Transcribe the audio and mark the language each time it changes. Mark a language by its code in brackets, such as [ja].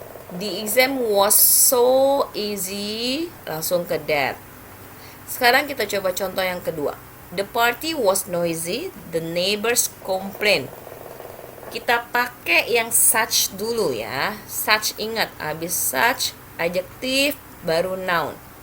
[en] The exam was so easy, [id] langsung ke that. Sekarang kita coba contoh yang kedua. [en] The party was noisy, the neighbors complained. [id] Kita pakai yang such dulu ya. Such, ingat, habis such adjektif baru noun.